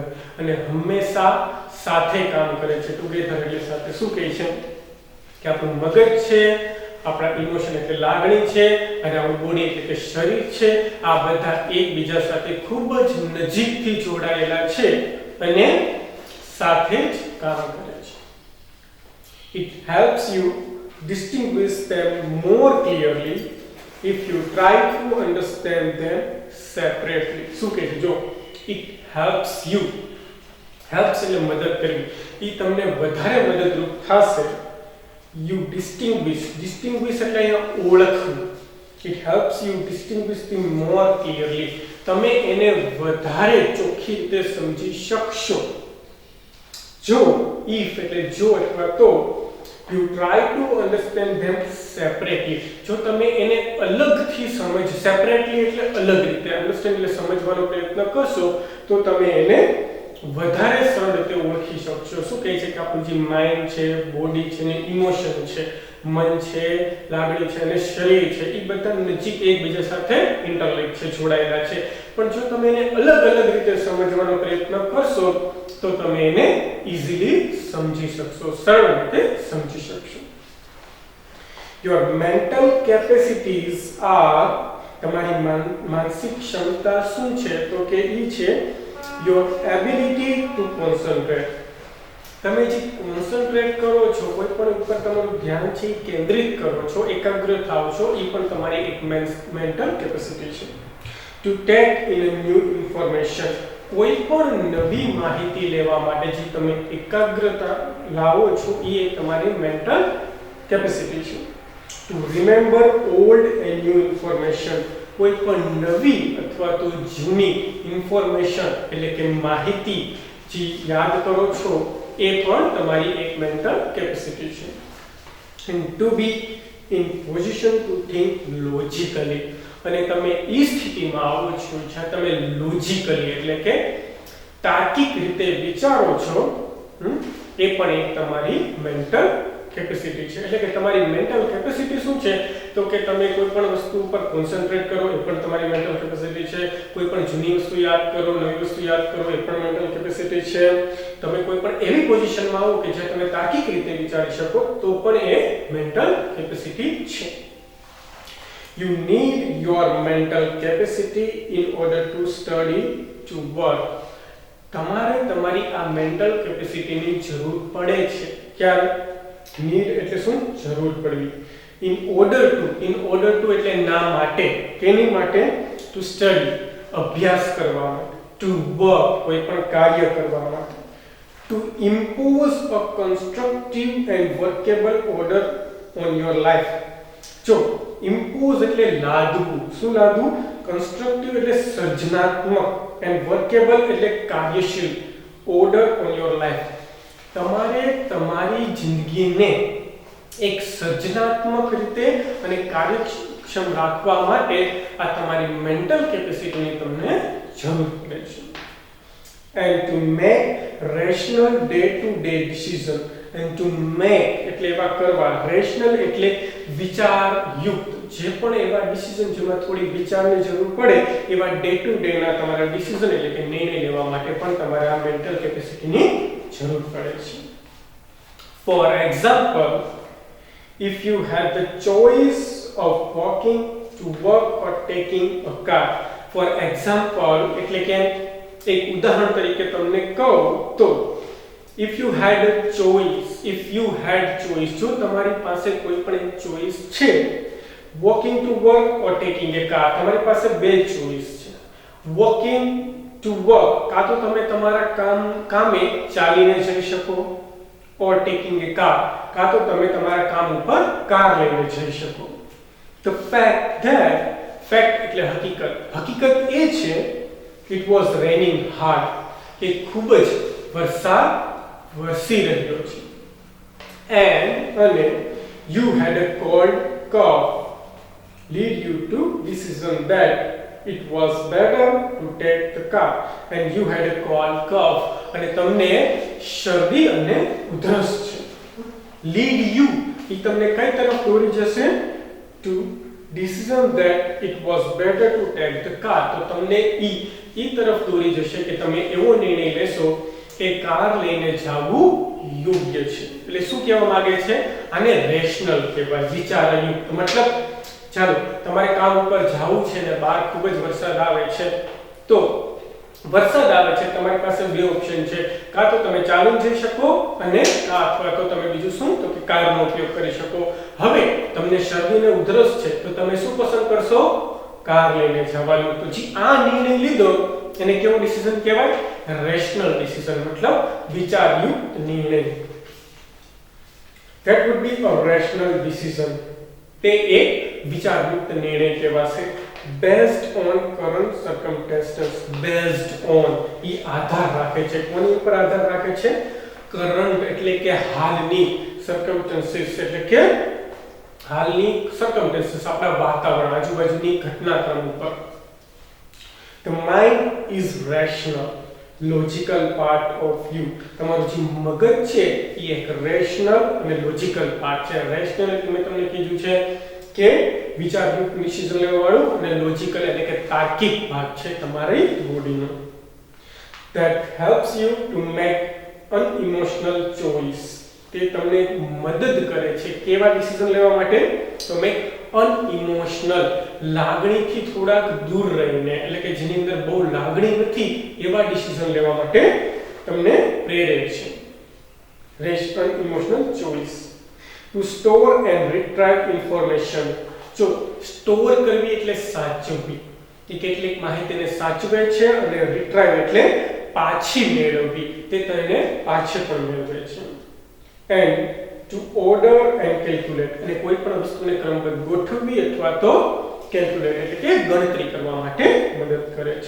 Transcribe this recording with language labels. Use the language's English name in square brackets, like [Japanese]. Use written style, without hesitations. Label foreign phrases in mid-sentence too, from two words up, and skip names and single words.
[Gujarati] અને હંમેશા સાથે કામ કરે છે. ટુગેધર એટલે સાથે. શું કહે છે? કે આપણું મગજ છે, આપણા ઇમોશન એટલે લાગણી છે, અને આપણું બોડી એટલે શરીર છે, આ બધા એકબીજા સાથે ખૂબ જ નજીકથી જોડાયેલા છે અને સાથે જ કામ કરે છે. [English] It helps you distinguish them more clearly if you try to understand them separately. [Gujarati] શું કહે છે? જો [English] it helps you, helps [Gujarati] એટલે મદદ કરવી, એ તમને વધારે મદદરૂપ થશે. [English] You distinguish [Gujarati] એટલે અહીંયા ઓળખવું. [English] It helps you distinguish them more clearly. [Gujarati] તમે એને વધારે ચોખ્ખી રીતે સમજી શકશો જો એટલે જો અથવા તો [English] you try to understand them separately. [Gujarati] જો તમે એને અલગથી separately એટલે અલગ રીતે, understand એટલે સમજવાનો પ્રયત્ન કરશો તો તમે એને વધારે સરળ રીતે ઓળખી શકશો. શું કહે છે? કે આપણું જે માઇન્ડ છે, બોડી છે ને ઇમોશન છે, મન છે, લાગણી છે અને શરીર છે, એ બધા નજીક એકબીજા સાથે ઇન્ટરલિંક છે, જોડાયેલા છે. પણ જો તમે એને અલગ રીતે સમજવાનો પ્રયત્ન કરશો તો તમે એને ઈઝીલી સમજી શકશો, સરળ રીતે સમજી શકશો. [English] your mental capacities are. [Gujarati] તમારી માનસિક ક્ષમતા શું છે? તો કે ઈ છે [English] your ability to concentrate. [Gujarati] તમે જે કોન્સન્ટ્રેટ કરો છો, કોઈ પણ ઉપર તમારું ધ્યાન છે કેન્દ્રિત કરો છો, એકાગ્ર થાવ છો, એ પણ તમારી એક [English] mental capacity [Gujarati] છે. [English] To take in a new information. [Gujarati] કોઈ પણ નવી માહિતી લેવા માટે જે તમે એકાગ્રતા લાવો છો એ તમારી [English] mental capacity [Gujarati] છે. [English] To remember old and new information. [Gujarati] કોઈ પણ નવી અથવા તો જૂની ઇન્ફોર્મેશન એટલે કે માહિતી જે યાદ કરો છો એ પણ તમારી એક [English] mental capacity [Gujarati] છે. [English] and to be in position to think logically, [Gujarati] અને તમે એ સ્થિતિમાં આવો છો જ્યાં તમે લોજિકલી એટલે કે તાર્કિક રીતે વિચારો છો, એ પણ એક તમારી [English] mental capacity [Gujarati] છે. એટલે કે તમારી [English] mental capacity [Gujarati] શું છે તો કે તમે કોઈ પણ વસ્તુ ઉપર કોન્સન્ટ્રેટ કરો એ પણ તમારી [English] mental capacity [Gujarati] છે. કોઈ પણ જૂની વસ્તુ યાદ કરો, નવી વસ્તુ યાદ કરો એ પણ [English] mental capacity [Gujarati] છે. તમે કોઈ પણ એવી પોઝિશનમાં આવો કે જ્યાં તમે તાર્કિક રીતે વિચારી શકો તો પણ એ [English] mental capacity [Gujarati] છે. [English] You need your mental capacity in order to study, to work. [Gujarati] તમારે તમારી આ [English] mental capacityની [Gujarati] જરૂર પડે છે. ક્યારે? need એટલે શું? જરૂર પડવી. [English] in order to [Gujarati] એટલે ના માટે. કેની માટે? [English] to study [Gujarati] અભ્યાસ કરવા માટે. [English] to work [Gujarati] કોઈ પણ કાર્ય કરવા માટે. [English] to impose a constructive and workable order on your life. [Gujarati] જો impose એટલે લાદવું. શું લાદવું? constructive એટલે સર્જનાત્મક [English] and workable [Gujarati] એટલે કાર્યશીલ. [English] order on your life. [Gujarati] તમારે તમારી જિંદગીને એક સર્જનાત્મક રીતે અને કાર્યક્ષમ રાખવા માટે આ તમારી [English] mental capacityની [Gujarati] તમને જરૂર પડે છે. [English] and to make rational day to day decision. and to make [Gujarati] એટલે એવા કરવા, rational એટલે વિચારયુક્ત, જે પણ એવા ડિસિઝન જેમાં થોડી વિચારની જરૂર પડે એવા [English] day to day [Gujarati] ના તમારા ડિસિઝન એટલે કે નિર્ણય લેવા માટે પણ તમારે આ [English] mental capacityની [Gujarati] જરૂર પડે છે. [English] For example, if you had the choice of walking to work or taking a car. For example [Gujarati] એટલે કે એક ઉદાહરણ તરીકે તમને કહું તો [English] if you had choice, [Gujarati] જો તમારી પાસે કોઈ પણ એક ચોઈસ છે, [English] walking to work or taking a car, [Gujarati] તમારી પાસે બે ચોઈસ છે. [English] walking to work [Gujarati] કાં તો તમે તમારા કામે ચાલીને જઈ શકો, [English] or taking a car [Gujarati] કાં તો તમે તમારા કામ ઉપર કાર લઈને જઈ શકો. [English] the fact [Gujarati] એટલે હકીકત એ છે [English] it was raining hard [Gujarati] કે ખૂબ જ વરસાદ વરસી રહ્યો છે. [English] અને you had a cold cough lead you to decision that it was better to take the car. and you had a cold cough [Gujarati] અને તમને શરદી અને ઉધરસ છે. [English] lead you [Gujarati] એ તમને કઈ તરફ દોરી જશે? [English] to decision that it was better to take the car. [Gujarati] તો તમને ઈ તરફ દોરી જશે કે તમે એવો નિર્ણય લેશો કે કાર લઈને જવું યોગ્ય છે. એટલે શું કહેવા માંગે છે? આને રેશનલ કહેવાય, વિચારયુક્ત. મતલબ ચાલો તમારે કામ ઉપર જવું છે ને બહાર ખૂબ જ વરસાદ આવે છે, તો વરસાદ આવે છે તમારી પાસે બે ઓપ્શન છે, કાં તો તમે ચાલીને જઈ શકો અને અથવા તો તમે બીજું શું તો કે કારનો ઉપયોગ કરી શકો. હવે તમને શરદી ને ઉધરસ છે તો તમે શું પસંદ કરશો? કાર લઈને જવાનું. તો જે આ નિર્ણય લીધો એને કેવો ડિસિઝન કહેવાય? [English] rational decision, [Gujarati] મતલબ વિચારયુક્ત નિર્ણય. [English] that would be a rational decision. [Gujarati] તે એક વિચારયુક્ત નિર્ણય કહેવાશે. [English] based on current circumstances. based on [Gujarati] ઈ આધાર રાખે છે. કોની ઉપર આધાર રાખે છે? કરંટ એટલે કે હાલની, circumstances એટલે કે હાલની circumstances આપણા વાતાવરણ, આજુબાજુની ઘટનાક્રમ ઉપર. [English] the mind is rational, logical part of you. [Gujarati] તમારું જે મગજ છે એ એક રેશનલ અને [English] logical part [Gujarati] છે. રેશનલ એટલે મેં તમને કીધું છે કે વિચારયુક્ત ડિસિઝન લેવા વાળું, અને લોજિકલ એટલે કે તાર્કિક ભાગ છે તમારી બોડીનો. [English] that helps you to make unemotional choice. [Gujarati] તે તમને મદદ કરે છે કેવા ડિસિઝન લેવા માટે? તો [English] make unemotional, [Gujarati] લાગણીથી થોડાક દૂર રહીને, એટલે કે જેની અંદર બહુ લાગણી નથી એવા ડિસિઝન લેવા માટે તમને પ્રેરે છે. [English] rational emotional choice. to store and retrieve information. [Gujarati] જો સ્ટોર કરવી એટલે સાચવવી, એ કેટલીક માહિતીને સાચવે છે, અને રિટ્રાઈવ એટલે પાછી મેળવવી, તે તેને પાછી પણ મેળવે છે. [English] and to order and calculate, [Gujarati] અને કોઈ પણ વસ્તુને ક્રમબદ્ધ ગોઠવવી અથવા તો કેલ્ક્યુલેટ એટલે કે ગણતરી કરવા માટે મદદ કરે છે.